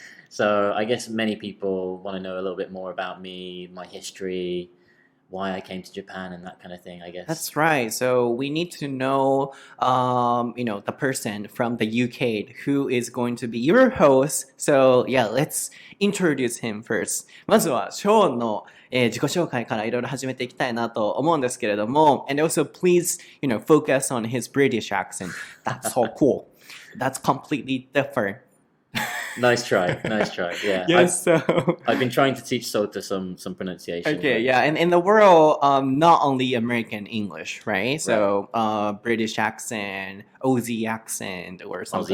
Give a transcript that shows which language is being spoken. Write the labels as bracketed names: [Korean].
[English] So I guess many people want to know a little bit more about me, my history, why I came to Japan and that kind of thing, I guess. That's right. So we need to know, the person from the UK who is going to be your host. So yeah, let's introduce him first. [Japanese] まずはショーンの自己紹介からいろいろ始めていきたいなと思うんですけれども、 [English] and also please, focus on his British accent. That's so cool. That's completely different. Nice try. Yeah. Yes. I've been trying to teach Sota some pronunciation. Okay, yeah, and in the world, not only American English, right? So, British accent, Aussie accent, or something